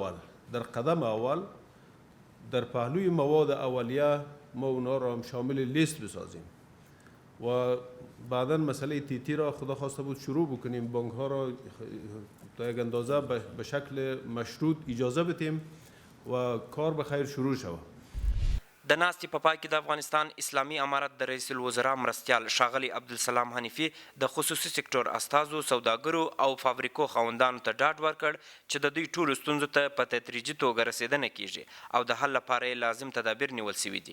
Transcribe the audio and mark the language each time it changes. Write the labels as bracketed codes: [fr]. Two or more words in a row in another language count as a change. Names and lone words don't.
[fa] اول در پهلوی مواد اولیه ما اونا را هم شامل لیست بسازیم و بعدا مسئله تیتی را خدا خواسته بود شروع بکنیم، بانک ها را تا یک اندازه به شکل مشروط اجازه بدیم و کار به خیر شروع شود. [ps] د ناستې په پای کې د افغانستان اسلامي امارت د رئیس الوزرا مرستیال ښاغلي عبدالسلام حنیفي د خصوصي سکتور استازو، سوداګرو او فابریکو خاوندانو ته ډاډ ورکړ چې د دوی ټولو ستونزو ته په تدریجي توګه رسېدنه کیږي او د حل لپاره یې لازم تدابیر نیول سوي دي.